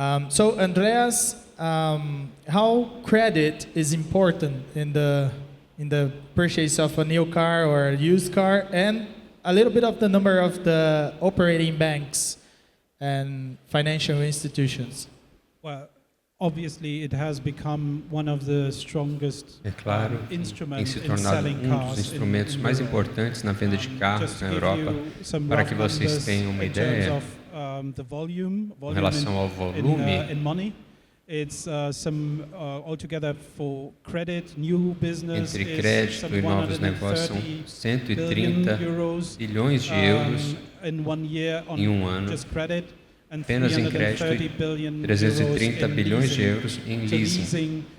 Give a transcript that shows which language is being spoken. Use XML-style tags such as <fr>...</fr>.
<en>So, Andreas, how credit is important in the purchase of a new car or a used car, and a little bit of the number of the operating banks and financial institutions? Well, obviously, it has become one of the strongest instruments</en> <pt>tem se tornado dos instrumentos mais importantes na venda de carros na Europa. Para que vocês tenham uma ideia, em relação ao volume,</pt> <en>it's altogether for credit, new business,</en> <pt>entre crédito e novos negócios são 130 bilhões de euros em um ano. Apenas em crédito e 330 bilhões de euros em leasing.</pt>